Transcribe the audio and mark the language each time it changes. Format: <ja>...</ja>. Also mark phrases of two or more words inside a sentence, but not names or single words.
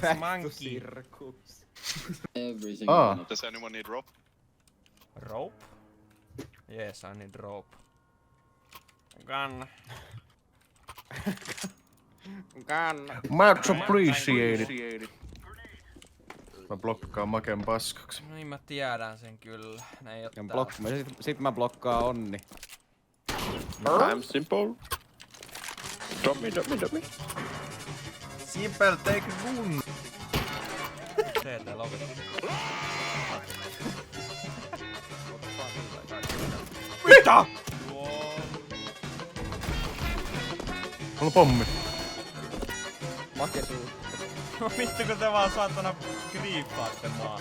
<en>back to monkey. circus. Ah, Does anyone need rope? Rope? Yes, I need rope. Gun. Gun. much appreciated.</en> <fi>Mä blokkaan Maken paskaksi. No niin mä tiedän sen kyllä. Ne ei oo Sit mä blokkaan Onni.</fi> <en>I'm simple. Drop me. Simple take gun.</en> <fi>CT lopetti. Mitä? Mulla on pommi. Makesuus. No vittu kun te vaan saatana griippaatte maan.</fi>